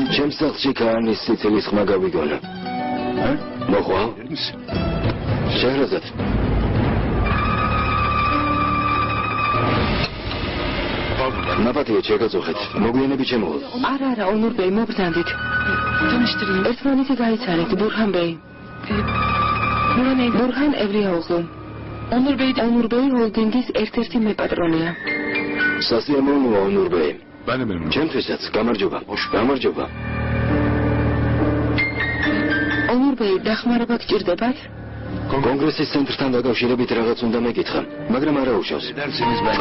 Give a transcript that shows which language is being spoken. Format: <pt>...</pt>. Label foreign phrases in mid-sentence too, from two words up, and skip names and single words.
<ka>ჩემს სახლში ქაანის სიცილის ხმა გავიგონა მოხვალ შეჰრაზად ნაპატიე შეგაწუხეთ მოგვიანებით შემოვალ არა ონურ ბეი მობრძანდით</ka> <tr>Tanıştırayım.</tr> <ka>ერთმანეთი გაიცანეთ ბურჰან ბეი ბურჰან ევრიაუღლუ</ka> <tr>Onur Bey de</tr> <ka>ონურ ბეი ჰოლდინგის ერთ-ერთი მეპატრონია სასიამოვნოა ონურ ბეი</ka> <tr>Ben de memnunum.</tr> <ka>ჩემთვისაც გამარჯობა გამარჯობა ონურ ბეი დახმარება გჭირდებათ კონგრესის ცენტრთან დაკავშირებით რაღაც უნდა მეკითხა მაგრამ არა უშავს</ka> <tr>Derseniz ben</tr>